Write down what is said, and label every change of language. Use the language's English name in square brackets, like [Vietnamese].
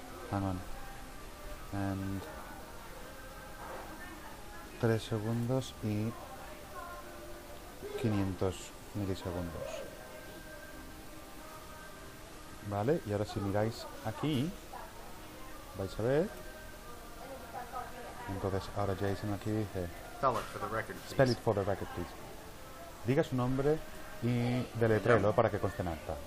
[Spanish] Hang on. And 3 segundos y 500 milisegundos. Vale, y ahora si miráis aquí, vais a ver. Entonces ahora Jason aquí dice [English] Spell it for the record, please. Spell it for the record, please. [Spanish] Diga su nombre y deletréelo para que conste en acta.